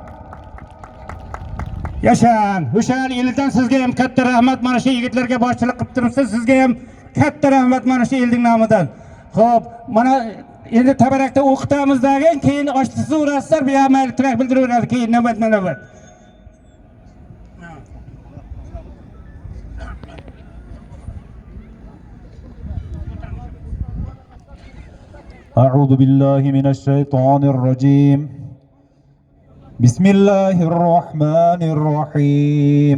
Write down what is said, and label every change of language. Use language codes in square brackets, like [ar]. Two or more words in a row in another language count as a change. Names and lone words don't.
[uz] Yashang. O'sha yildan sizga ham katta rahmat. Mana shu yigitlarga boshchilik qilib turibsiz. Sizga ham katta rahmat mana shu elning nomidan. Xo'p, mana endi tabarakda o'qitamizdan keyin oshsiz urasizlar, bu ham mayliroq bildiraveradi keyin navbat. [ar] أعوذ بالله من الشيطان الرجيم. بسم الله الرحمن الرحيم.